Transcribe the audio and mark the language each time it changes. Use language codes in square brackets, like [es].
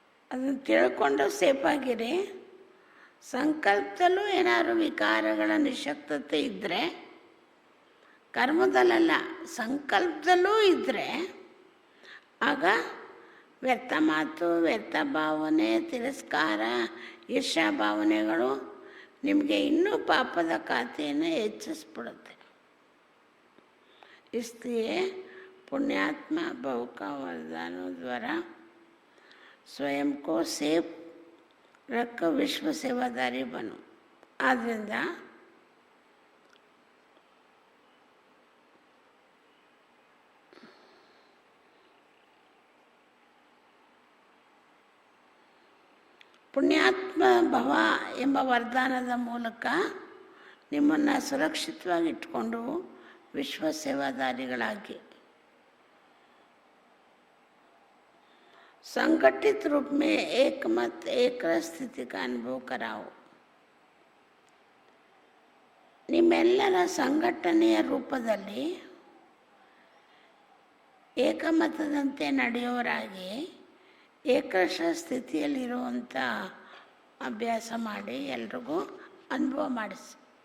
[kn] ಅದನ್ನು ತಿಳ್ಕೊಂಡು ಸೇಫಾಗಿರಿ. ಸಂಕಲ್ಪದಲ್ಲೂ ಏನಾದ್ರು ವಿಕಾರಗಳ ನಿಶಕ್ತತೆ ಇದ್ದರೆ, ಕರ್ಮದಲ್ಲ ಸಂಕಲ್ಪದಲ್ಲೂ ಇದ್ದರೆ, ಆಗ ವ್ಯರ್ಥ ಮಾತು, ವ್ಯರ್ಥ ಭಾವನೆ, ತಿರಸ್ಕಾರ, ಈರ್ಷಾ ಭಾವನೆಗಳು ನಿಮಗೆ ಇನ್ನೂ ಪಾಪದ ಖಾತೆಯನ್ನು ಹೆಚ್ಚಿಸ್ಬಿಡುತ್ತೆ. [hi] इसलिए पुण्यात्मा भाव का वरदानों द्वारा स्वयं को सेफ रख विश्व सेवादारी बनो. [kn] ಆದ್ದರಿಂದ ಪುಣ್ಯಾತ್ಮ ಭವ ಎಂಬ ವರದಾನದ ಮೂಲಕ ನಿಮ್ಮನ್ನು ಸುರಕ್ಷಿತವಾಗಿ ಇಟ್ಕೊಂಡು विश्व सेवादारीಗಳಾಗಿ [hi] संगठित रूप में एकमत एक स्थिति का अनुभव कराओ. [kn] ನಿಮ್ಮೆಲ್ಲರ ಸಂಘಟನೆಯ ರೂಪದಲ್ಲಿ ಏಕಮತದಂತೆ ನಡೆಯೋರಾಗಿ ಏಕರಸ ಸ್ಥಿತಿಯಲ್ಲಿರುವಂಥ ಅಭ್ಯಾಸ ಮಾಡಿ ಎಲ್ರಿಗೂ ಅನುಭವ ಮಾಡಿಸಿ.